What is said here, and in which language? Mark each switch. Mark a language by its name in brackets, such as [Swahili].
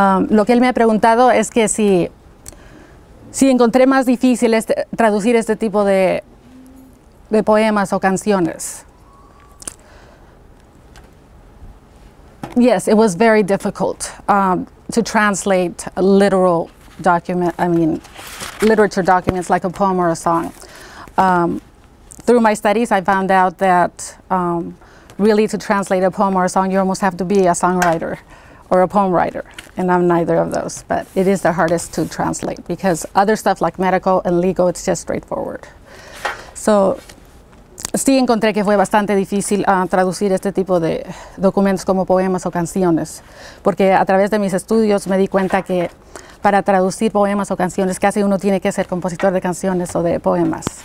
[Spanish] Lo que él me ha preguntado es que si encontré más difícil traducir este tipo de poemas o canciones. [English] Yes, it was very difficult to translate a literal document, literature documents like a poem or a song. Through my studies, I found out that really to translate a poem or a song, you almost have to be a songwriter or a poem writer, and I'm neither of those, but it is the hardest to translate because other stuff like medical and legal, it's just straightforward. So, [Spanish] sí encontré que fue bastante difícil traducir este tipo de documentos como poemas o canciones, porque a través de mis estudios me di cuenta que para traducir poemas o canciones casi uno tiene que ser compositor de canciones o de poemas.